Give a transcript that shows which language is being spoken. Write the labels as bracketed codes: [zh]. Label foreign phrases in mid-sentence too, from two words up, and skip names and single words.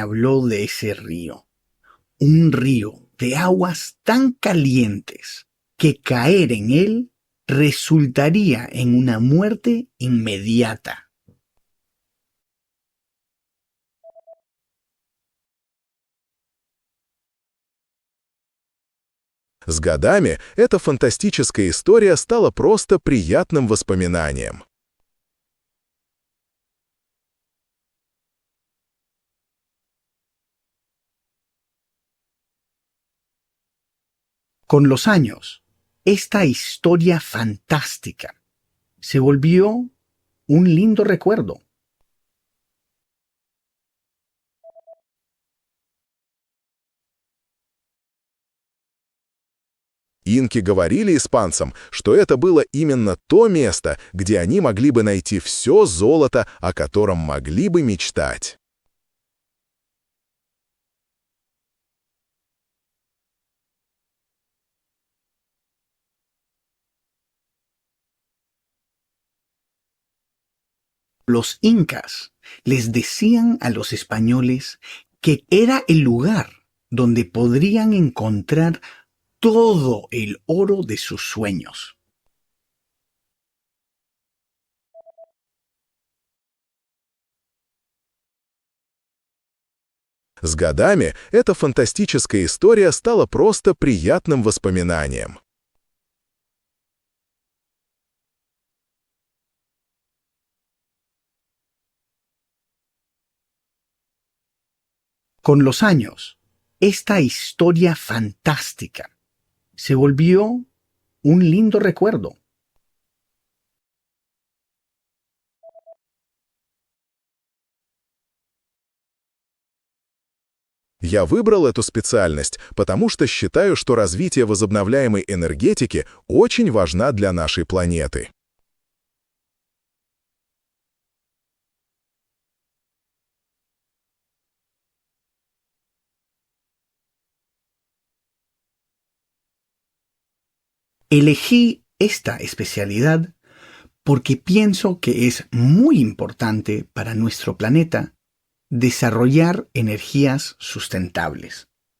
[es] habló de ese río, un río de aguas tan calientes que caer en él resultaría en una muerte inmediata. [ru] С годами эта фантастическая история стала просто приятным воспоминанием. [es] Con los años, esta historia fantástica se volvió un lindo recuerdo. [ru] Инки говорили испанцам, что это было именно то место, где они могли бы найти все золото, о котором могли бы мечтать. [es] Los incas les decían a los españoles que era el lugar donde podrían encontrar todo el oro de sus sueños. [ru] С годами эта фантастическая история стала просто приятным воспоминанием. [es] Con los años, esta historia fantástica se volvió un lindo recuerdo. [ru] Я выбрал эту специальность, потому что считаю, что развитие возобновляемой энергетики очень важна для нашей планеты. [es] Elegí esta especialidad porque pienso que es muy importante para nuestro planeta desarrollar energías sustentables.